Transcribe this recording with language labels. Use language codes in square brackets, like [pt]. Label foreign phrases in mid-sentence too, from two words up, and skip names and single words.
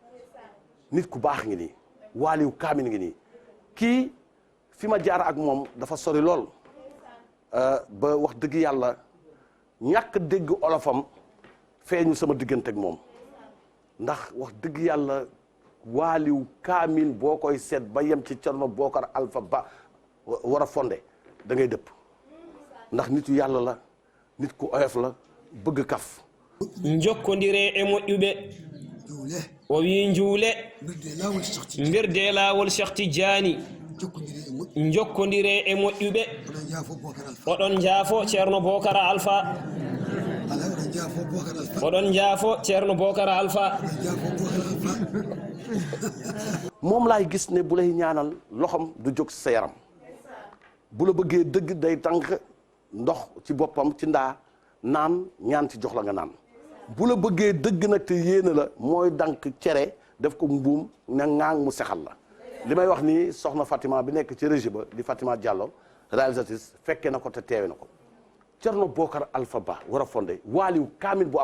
[wo] nit ku baax ngi nii waaliyu kaamin ngi nii kii fi ma jaar ak moom dafa sori lool ba wax dëgg yàlla ñàkk dégg olofam feeñu sama diggante ak moom ndax wax dëgg yàlla waaliw kaamil boo koy seet ba yem ci Cerno Bokar Alpha Ba war a fondé da ngay dëpp ndax nitu yàlla la nit ku oyof la bëgg kaf [ff] jokkondire e moƴƴuɓe o wi njuule mbirde laawol Cheikh Tidiane jokkondire e moƴƴuɓe oɗon jaafo ceerno Bocara Alpha oɗon jaafo ceerno Bocara Alpha [wo] moom laay gis ne bu lay ñaanal loxom du jóg sa yaram bu la bëggee dëgg day tànk ndox ci boppam ci ndaa naan ñaan ci jox la nga naan bu la bëggee dëgg nag te yéene la mooy dank cere def ko mbuum na ŋaang mu sexal la li may wax nii soxna Fatima bi nekk ci régie ba di Fatima Diallo réalisatrice fekke na ko te teewe na ko Thierno Bocar Alpha Ba war a fondé waaliw kaamil bu